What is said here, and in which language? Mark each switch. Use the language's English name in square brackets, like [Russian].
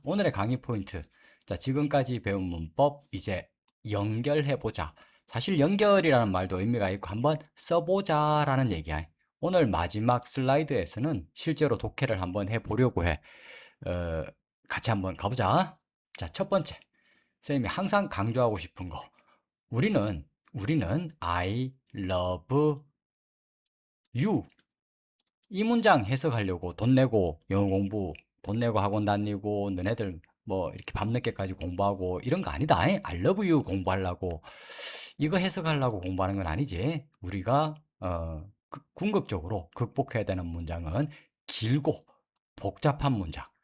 [Korean] 오늘의 강의 포인트. 자, 지금까지 배운 문법 이제 연결해 보자. 사실 연결이라는 말도 의미가 있고 한번 써보자라는 얘기야. 오늘 마지막 슬라이드에서는 실제로 독해를 한번 해보려고 해. 어, 같이 한번 가보자. 자, 첫 번째. 선생님이 항상 강조하고 싶은 거. 우리는 [English] I love you. [Korean] 이 문장 해석하려고 돈 내고 영어 공부, 돈 내고 학원 다니고 너네들 뭐 이렇게 밤늦게까지 공부하고 이런 거 아니다. [English] I love you [Korean] 공부하려고 이거 해석하려고 공부하는 건 아니지. 우리가 궁극적으로 극복해야 되는 문장은 길고 복잡한 문장.